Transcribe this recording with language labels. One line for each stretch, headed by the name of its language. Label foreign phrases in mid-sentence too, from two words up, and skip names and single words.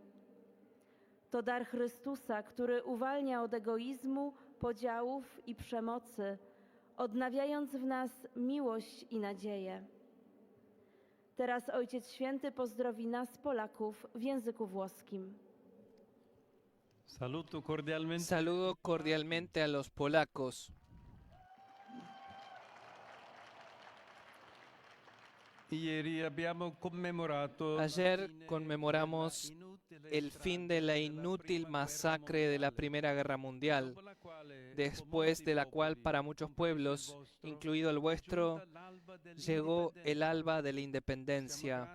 Polish: To dar Chrystusa, który uwalnia od egoizmu, podziałów i przemocy, odnawiając w nas miłość i nadzieję. Teraz Ojciec Święty pozdrowi nas, Polaków, w języku włoskim.
Spanish: Saludo cordialmente a los polacos.
Italian: Ieri abbiamo commemorato
Spanish: Ayer conmemoramos el fin de la inútil masacre de la Primera Guerra Mundial, después de la cual para muchos pueblos, incluido el vuestro, llegó el alba de la independencia.